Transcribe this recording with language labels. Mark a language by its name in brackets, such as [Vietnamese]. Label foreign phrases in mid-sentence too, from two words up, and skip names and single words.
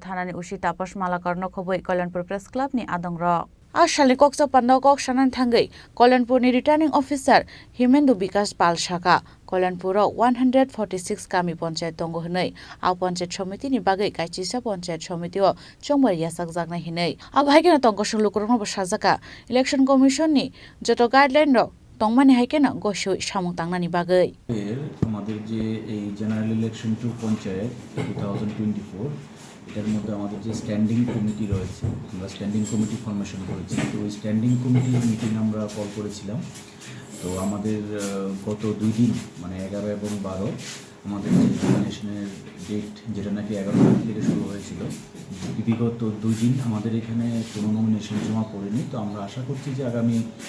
[Kok Borok] Thanani Ushi Tapas Mala Karno Khoboi Kalanpur Press Club ni Adongrok Ashali Koksa Panda Kok Shanan Thangai Kalanpur ni [English] Returning Officer [Kok Borok] Himandu Vikas Pal Shaka Kalanpur 146 Kami Panchayat Tongo Hinai Au Panchayat Samiti ni Bagai Kaisisa Panchayat Samiti o Chongbar Yasak Jakna Hinai Abo haikena Tongo Shulukurno Basajaka Election Commission ni Joto Guideline ro Tongmani haikena Gosho Samung Tangnani Bagai [Bangla] আমাদের যে এই [English] General Election to Panchayat 2024 [Bangla] এটার মধ্যে আমাদের যে [English] standing committee [Bangla] রয়েছে আমরা [English] standing committee formation [Bangla] করেছি তো ওই [English] standing committee's meeting [Bangla] আমরা কল করেছিলাম তো আমাদের গত 2 দিন মানে 11 এবং 12 আমাদের যে নমিনেশনের ডেট যেটা নাকি 11 তারিখ থেকে শুরু হয়েছিল বিগত 2 দিন আমাদের এখানে কোনো নমিনেশন জমা পড়েনি তো আমরা আশা করছি যে আগামী